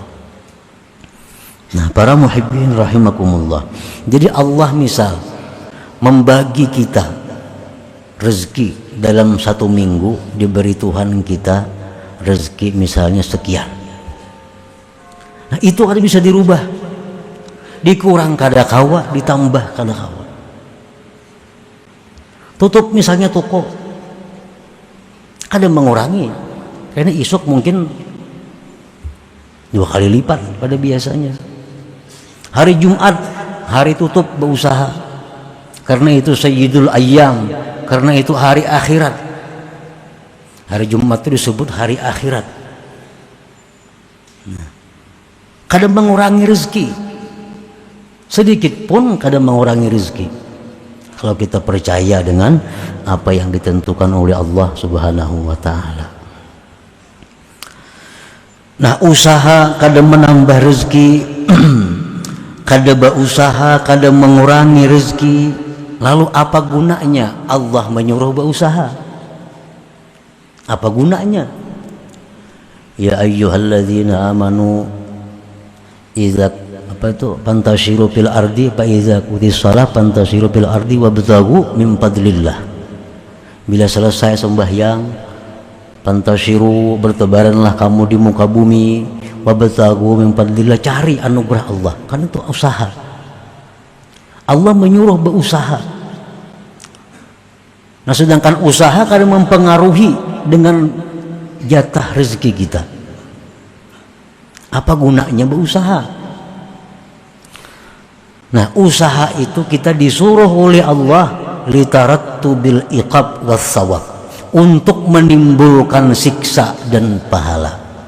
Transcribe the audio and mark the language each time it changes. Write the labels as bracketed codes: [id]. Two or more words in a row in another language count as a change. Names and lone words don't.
[id] Nah, para [ar] المحبين رحمكم الله, [id] jadi Allah misal membagi kita rezeki dalam satu minggu, diberi Tuhan kita rezeki misalnya sekian. [bjn] Nah itu ada bisa dirubah, dikurang kada kawa, ditambah kada kawa. Tutup misalnya toko, kada mengurangi, karena isuk mungkin 2 kali lipat pada biasanya. [id] Hari Jumat hari tutup berusaha, karena itu [ar] سيد الأيام, [id] karena itu hari akhirat. Hari Jumat itu disebut hari akhirat. Kada mengurangi rezeki, sedikit pun kada mengurangi rezeki, kalau kita percaya dengan apa yang ditentukan oleh Allah [ar] سبحانه وتعالى. [id] Nah, usaha kada menambah rezeki, kada berusaha kada mengurangi rezeki, lalu apa gunanya Allah menyuruh berusaha? Apa gunanya? [ar] يا أيها الذين آمنوا إذا انتشروا في الأرض فإذا قضيت الصلاة انتشروا في الأرض وابتغوا من فضل الله. [id] Bila selesai sembahyang, pantashiru, bertebaranlah kamu di muka bumi, [ar] وابتغوا من فضل الله, [id] cari anugerah Allah, kan itu usaha. Allah menyuruh berusaha. Nah, sedangkan usaha kadang mempengaruhi dengan jatah rezeki kita. Apa gunanya berusaha? Nah, usaha itu kita disuruh oleh Allah [ar] لترتب بالعقاب والثواب, [id] untuk menimbulkan siksa dan pahala.